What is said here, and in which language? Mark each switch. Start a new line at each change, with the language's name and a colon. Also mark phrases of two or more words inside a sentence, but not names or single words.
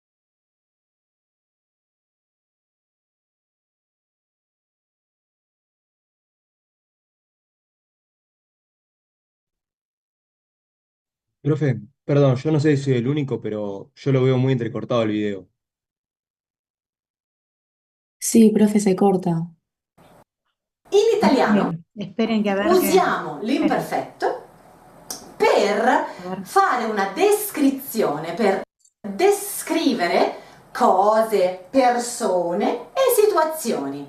Spanish: Profe, perdón, yo no sé si soy el único, pero yo lo veo muy entrecortado el video. Sí, profe, se corta.
Italian: in italiano
Spanish: Bien, esperen que a ver que...
Italian: usiamo
Spanish: Esperen,
Italian: l'imperfetto per
Spanish: a ver.
Italian: fare una descrizione, per descrivere cose, persone e situazioni.